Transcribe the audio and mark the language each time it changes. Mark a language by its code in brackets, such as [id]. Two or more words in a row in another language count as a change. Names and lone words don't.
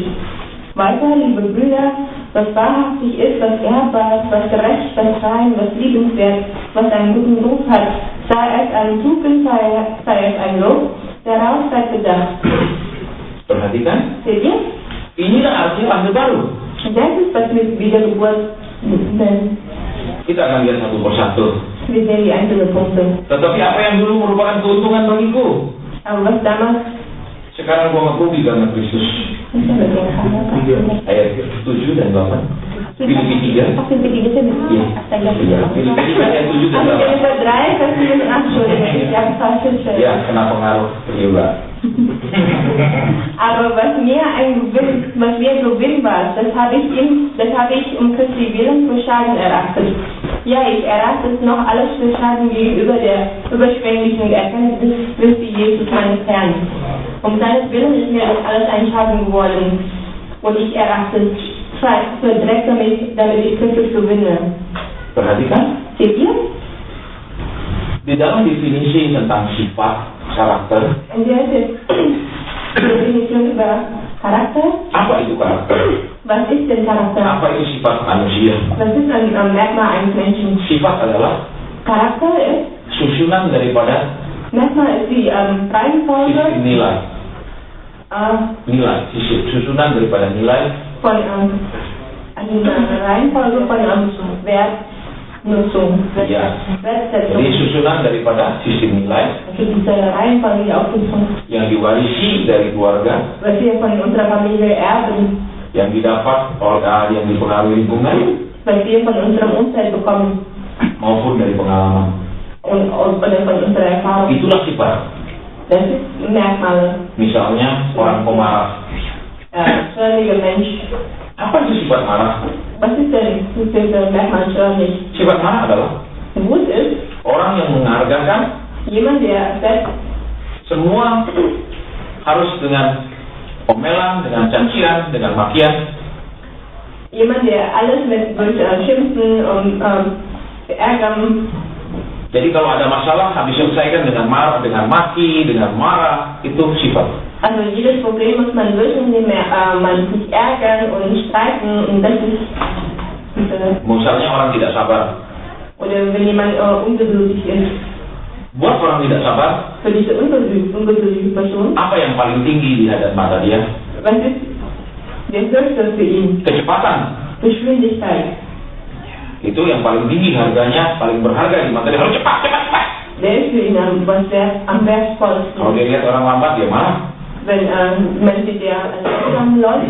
[de] Weiter, liebe Brüder, was wahrhaftig ist, was ehrbar, was gerecht, was rein, was liebenswert, was einen guten Ruf hat, sei es eine Tugend, sei es ein Lob, darauf seid bedacht. [id] Perhatikan, [de] Seht ihr? [id] inilah arti lahir baru. [de] Das ist, was wir Wiedergeburt nennen. [id] Kita akan lihat satu persatu. [de] Wir sehen die einzelnen Punkte. [id] Tetapi apa yang dulu merupakan keuntungan bagiku, [de] Aber was damals [id] sekarang gua ngakubi karena Kristus. Ayat 7 dan 8. Filipi 3. Ach, Filipi 3 Iya. Iya. Filipi 3 ayat 7 dan 8. Filipi 3, [de] Vers 7 und 8, Entschuldigung, ich habe falsch gestellt. [id] Ya, kena pengaruh juga. [de] Aber was mir Gewinn war, das habe ich Christi Willen für Schaden erachtet. Ja, ich erachte es noch alles für Schaden gegenüber der überschwänglichen Erkenntnis Christi Jesus meines Herrn. Seines Willen ist mir das alles ein Schaden geworden. Und ich erachte es für Dreck, damit ich Christus gewinne. [id] Perhatikan, [de] Seht ihr? [id] di dalam definisi tentang sifat, karakter, [de] Und hier ist Definition über Charakter. [id] apa itu karakter? [de] Was ist denn Charakter? [id] Apa itu sifat manusia? [de] Was ist ein Merkmal eines Menschen? [id] Sifat adalah [de] Charakter ist, [id] susunan daripada [de] Merkmal ist die Reihenfolge [id] sisi nilai. Nilai, susunan daripada nilai [de] von eine Reihenfolge von Wertnutzung. [id] Ya. [de] Wertsetzung. [id] Jadi susunan daripada sistem nilai [de] Also diese Reihenfolge, die Auflistung, [id] yang diwarisi dari keluarga, [de] was wir von unserer Familie erben, [id] yang didapat oleh yang dipengaruhi lingkungan [de] was wir von unserem Umfeld bekommen [id] maupun dari pengalaman. [de] oder von unserer Erfahrung. [id] Itulah sifat. [de] Das ist Merkmale. [id] Misalnya orang pemarah. [de] Schwierige Mensch. [id] Apa itu sifat marah? [de] Was ist denn dieser Merkmal schwierig? [id] Sifat marah adalah [de] Wut ist [id] orang yang menghargakan [de] jemand, der selbst [id] semua harus dengan omelan, dengan cacian, dengan makian. [de] jemand, der alles durch Schimpfen und Ärgern. [id] Jadi kalau ada masalah habis selesaikan dengan marah, dengan maki, dengan marah, itu sifat. [de] Also jedes Problem muss man lösen, indem man sich ärgern und streiten, und das ist [id] Misalnya orang tidak sabar. [de] oder wenn jemand ungeduldig ist. [id] Buat orang tidak sabar, [de] Für diese ungeduldige Person, [id] apa yang paling tinggi di hadapan mata dia? [de] was ist der Höchste für ihn? [id] Kecepatan. [de] Geschwindigkeit. [id] Itu yang paling tinggi harganya, paling berharga di mata dia. Harus cepat, cepat, cepat. [de] Der ist für ihn am wertvollsten. [id] Kalau dia lihat orang lambat, dia marah. [de] Wenn man sieht, der langsam Leute,